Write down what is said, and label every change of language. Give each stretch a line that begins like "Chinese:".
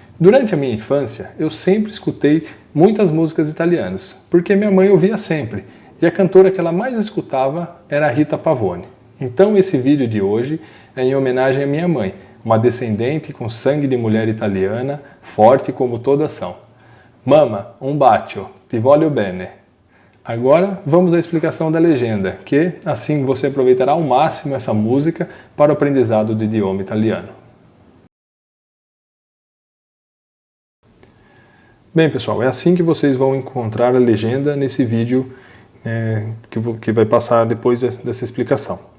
Portuguese: Durante a minha infância, eu sempre escutei muitas músicas italianas, porque minha mãe ouvia sempre, e a cantora que ela mais escutava era a Rita Pavone. Então esse vídeo de hoje é em homenagem à minha mãe, uma descendente com sangue de mulher italiana, forte como todas são.
Italian: Mamma, un bacio, ti voglio bene.
Portuguese: Agora vamos à explicação da legenda, que assim você aproveitará ao máximo essa música para o aprendizado do idioma italiano. Bem pessoal, é assim que vocês vão encontrar a legenda nesse vídeo que vai passar depois dessa explicação.